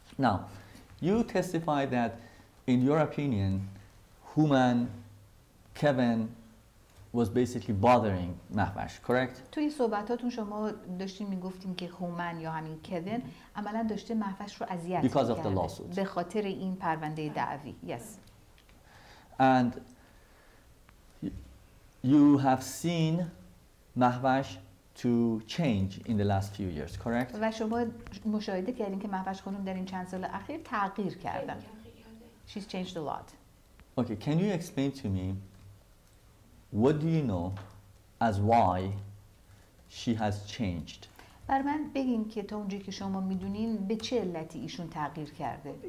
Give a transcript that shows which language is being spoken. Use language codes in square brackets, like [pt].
[en] Now, you testified that, in your opinion, Human, Kevin, was basically bothering Mahvash, correct? [fa] توی صحبتاتون شما داشتین میگفتین که هومن یا همین کوین عملا داشته مهوش رو اذیت [en] Because of the [fa] می‌کرده [en] lawsuit. [fa] به خاطر این پرونده دعوی. [en] Yes. And you have seen Mahvash to change in the last few years, correct? [fa] و شما مشاهده کردین که مهوش خانم در این چند سال اخیر تغییر کردن. [en] She's changed a lot. Okay, can you explain to me what do you know as why she has changed? [fa] بر من بگین که تا اونجایی که شما میدونین به چه علتی ایشون تغییر کرده.